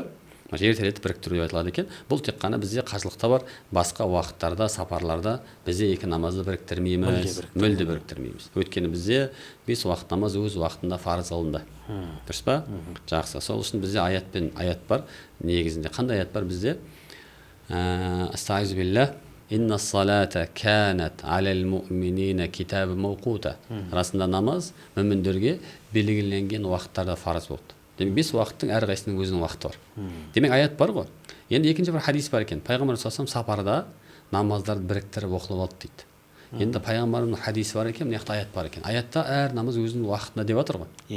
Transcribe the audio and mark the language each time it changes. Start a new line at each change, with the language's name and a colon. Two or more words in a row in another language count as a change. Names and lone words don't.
Kazakh: Ертелетіп біріктіру деп айтылады екен. Бұл тек қана бізде қажылықта бар, басқа уақыттарда, сапарларда бізде 2 намазды біріктірмейміз, мүлде біріктірмейміз. Өйткені бізде 5 уақыт намаз өз уақытында фарыз қылынды. Дұрыс па? Жақсы. Сол үшін бізде аят бар. Негізінде қандай аят бар бізде?
Arabic: أستغفر بالله إن الصلاة كانت على المؤمنين كتابا موقوتا.
Kazakh: Расында намаз мүміндерге белгіленген уақыттарда фарыз болды. Демек 5 уақыттың әрқайсысының өзінің уақыты бар. Демек аят бар ғой. Енді екінші бір хадис бар екен. Пайғамбар
Arabic: صلى الله عليه
Kazakh: сапарда намаздарды біріктіріп оқылып алды дейді. Енді пайғамбардың хадисі бар екен, мына жақта аят бар екен. Аятта әр намаз өзінің уақытында деп жатыр ғой.